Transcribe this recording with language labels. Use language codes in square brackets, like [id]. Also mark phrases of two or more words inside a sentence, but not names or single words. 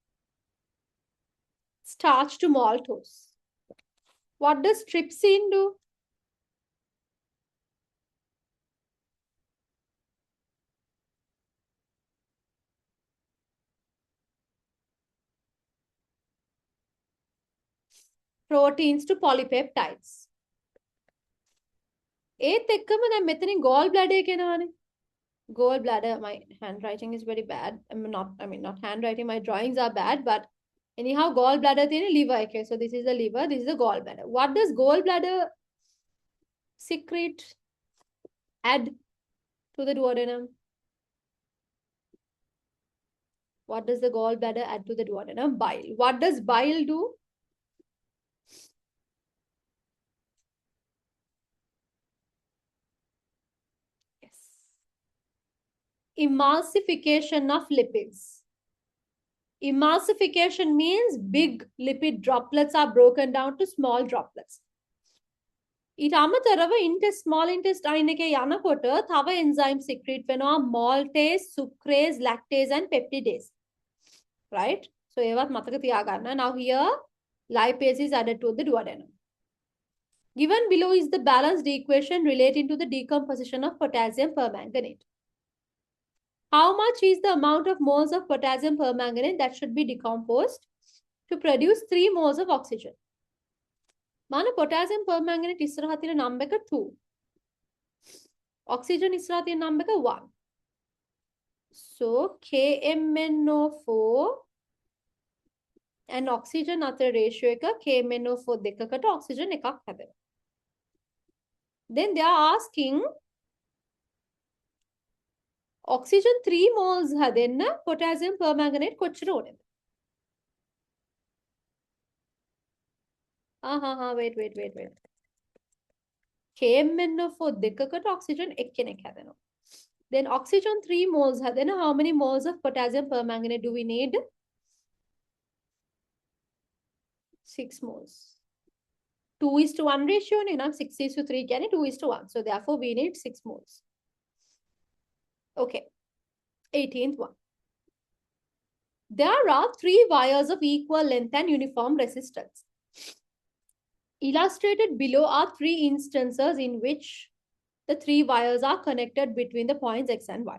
[en] Starch to maltose. What does trypsin do? Proteins to polypeptides. [si] ඒත් එක්කම දැන් මෙතනින් [en] gall bladder [si] එක එනවානේ. [en] Gall bladder, my handwriting is very bad. Not handwriting, my drawings are bad, but anyhow, [si] gall bladder තියෙන liver එකේ. [en] So this is the liver, this is the gall bladder. What does gall bladder secrete? Add to the duodenum. What does the gall bladder add to the duodenum? Bile. What does bile do? Emulsification of lipids. Emulsification means big lipid droplets are broken down to small droplets. [si] ඊට අමතරව [en] small intestine [si] එකේ යනකොට තව [en] enzyme secrete [si] වෙනවා [en] maltase, sucrase, lactase and peptidase. Right? So [si] ඒවත් මතක තියාගන්න. [en] Now here lipase is added to the duodenum. Given below is the balanced equation relating to the decomposition of potassium permanganate. How much is the amount of moles of potassium permanganate that should be decomposed to produce 3 moles of oxygen? [si] Mana [en] potassium permanganate [si] ඉස්සරහා තියෙන number එක 2. Oxygen ඉස්සරහා තියෙන number එක 1. [en] So KMnO4 and oxygen [si] අතර ratio එක KMnO4 දෙකකට oxygen එකක් හැදෙනවා. [en] Then they are asking oxygen 3 moles හැදෙන්න potassium permanganate [si] කොච්චර ඕනේද? [en] Wait. [si] KMnO4 දෙකකට oxygen එක්කෙනෙක් හැදෙනවා. [en] Then oxygen 3 moles හැදෙන how many moles of potassium permanganate do we need? 6 moles. [si] 2:1 ratio නේ නම් 6:3 කියන්නේ 2:1. [en] So therefore we need 6 moles. Okay, 18th one. There are 3 wires of equal length and uniform resistance. Illustrated below are 3 instances in which the 3 wires are connected between the points X and Y.